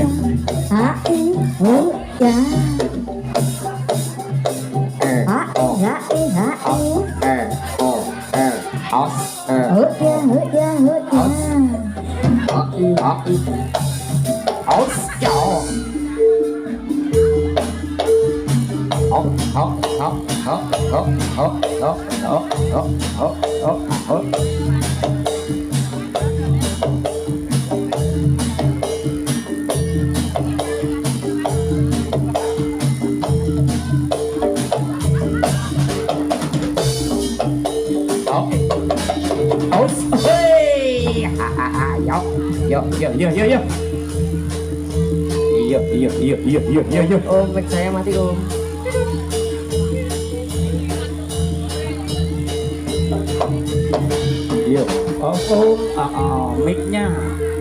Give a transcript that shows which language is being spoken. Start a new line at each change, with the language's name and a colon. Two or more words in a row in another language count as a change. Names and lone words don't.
Indonesian: Oh iya. o, os, Oh iya. os, chào. Hop, hop, hop, hop, hop, hop, hop, hop, hop, hop, hop, hop. Hop. Os, hey, yo, yo, yo, yo, yo. Yo. Om, mic saya mati om. Yo. Oh, mic-nya.